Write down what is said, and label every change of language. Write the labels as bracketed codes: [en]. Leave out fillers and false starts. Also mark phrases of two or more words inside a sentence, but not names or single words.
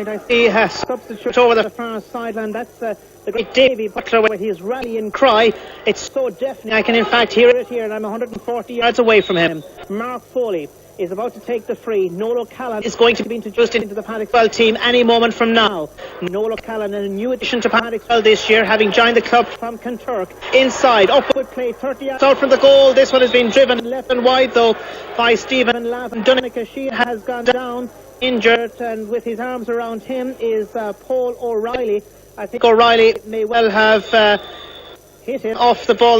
[en] I see a substitute over the far sideline. That's the great Davy Butler with his rallying cry. It's so deafening. I can in fact hear it here, and I'm 140 yards away from him. Mark Foley is about to take the free. Noel O'Callaghan is going to be introduced into the Patrickswell team any moment from now. Noel O'Callaghan, a new addition to Patrickswell this year, having joined the club from Kinturk. Inside, upward play, 30 yards out from the goal. This one has been driven left and wide though by Stephen Lavin. Donnacha Sheehan has gone down injured, and with his arms around him is Paul O'Reilly. I think O'Reilly may well have hit it off the ball.